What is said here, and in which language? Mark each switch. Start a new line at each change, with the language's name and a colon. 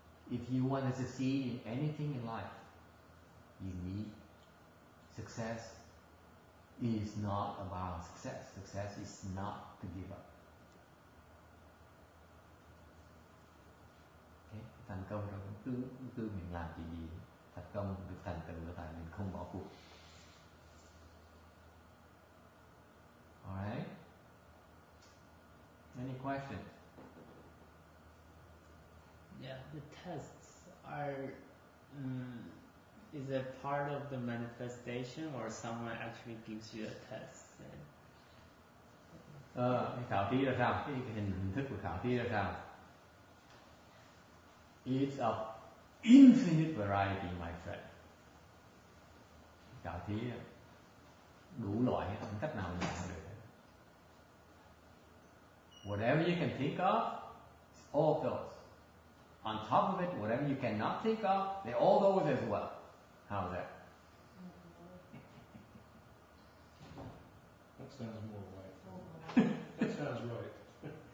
English: If you want to succeed in anything in life, you need success. Is not about success. Success is not to give up. Okay?
Vietnamese: Thành công rồi cũng cứ mình làm chuyện gì, thành công được thành tựu là tại mình không bỏ cuộc.
English: Alright? Any questions? Yeah, the tests are. Is it part of the manifestation, or someone actually gives you a test?
Vietnamese: Cái khảo thí ra sao? Cái hình thức của khảo thí ra sao?
English: It's of infinite variety, my friend.
Vietnamese: Khảo thí đủ loại, không cách nào nhận được.
English: Whatever you can think of, it's all those. On top of it, whatever you cannot think of, they're all those as well. How's that? That sounds more right. That sounds right.